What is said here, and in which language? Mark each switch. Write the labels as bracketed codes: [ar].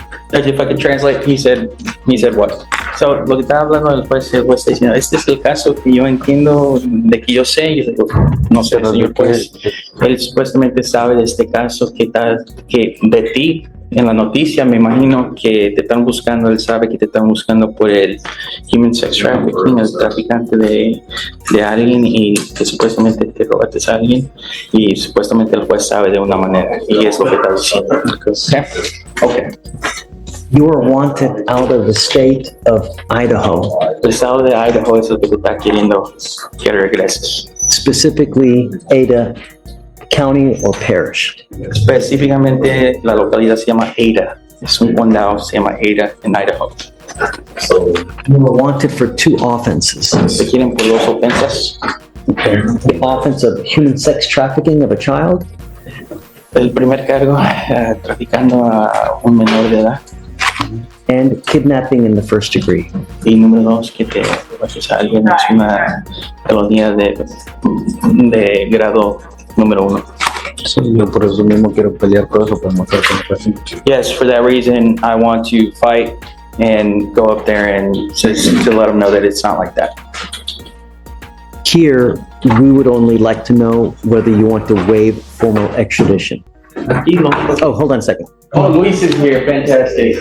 [en] Judge, if I could translate, he said what? [es] So, lo que estaba hablando el juez está diciendo, este es el caso que yo entiendo, de que yo sé, y yo digo, no sé, señor juez, él supuestamente sabe de este caso que de ti, en la noticia, me imagino que te están buscando, él sabe que te están buscando por el human sex trafficking, el traficante de alguien, y que supuestamente te robaste a alguien, y supuestamente el juez sabe de una manera, y es lo que está diciendo. [en] Okay. You are wanted out of the state of Idaho, [es] El estado de Idaho es el que te está queriendo que regreses. [en] specifically Ada County or Parish. [es] Específicamente, la localidad se llama Ada. Es un condado, se llama Ada en Idaho. [en] You are wanted for 2 offenses. [es] Se quieren por 2 ofensas. [en] The offense of human sex trafficking of a child, [es] El primer cargo, traficando a un menor de edad. [en] and kidnapping in the first degree. [es] Y número 2, que te robas a alguien, es una felonía de grado número 1. Sí, yo por eso mismo quiero pelear por eso, para mostrar que no fue así. [en] Yes, for that reason, I want to fight and go up there and to let them know that it's not like that. Here, we would only like to know whether you want to waive formal extradition. Oh, hold on a second. Oh, Luis is here, fantastic.